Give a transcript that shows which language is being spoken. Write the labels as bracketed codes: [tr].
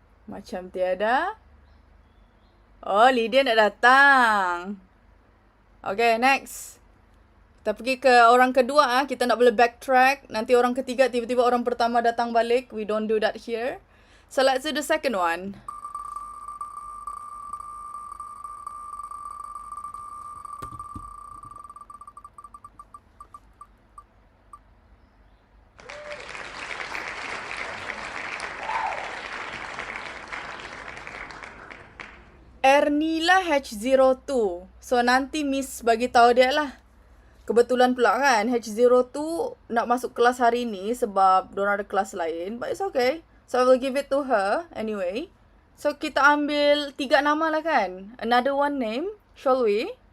[ms] Macam tiada. Oh, Lydia nak datang. Okay, next. Kita pergi ke orang kedua. Kita nak boleh backtrack. Nanti orang ketiga, tiba-tiba orang pertama datang balik. [en] We don't do that here. So, let's do the second one. [ms] Ernila H02. So, nanti Miss bagi tahu dia lah. Kebetulan pula kan, H02 nak masuk kelas hari ni sebab diorang ada kelas lain. [en] But it's okay. So, I will give it to her anyway. [ms] So, kita ambil 3 nama lah kan. [en] Another one name. Shall we?